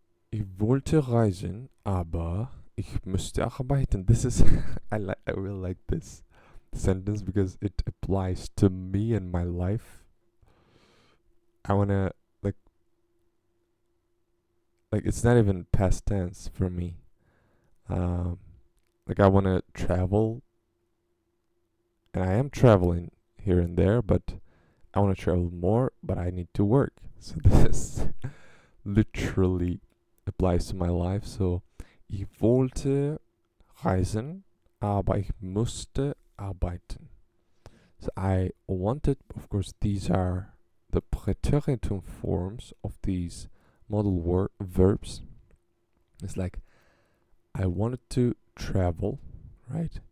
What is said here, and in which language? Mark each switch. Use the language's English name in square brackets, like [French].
[German] Ich wollte reisen, aber ich müsste arbeiten. [English] This is I really like this sentence because it applies to me and my life. I wanna like it's not even past tense for me. Like I wanna travel, and I am traveling here and there, but I wanna travel more, but I need to work. So this literally applies to my life. [German] So ich wollte reisen, aber ich musste arbeiten. [English] So I wanted, of course, these are the Präteritum forms of these modal verbs. It's like I wanted to travel, right?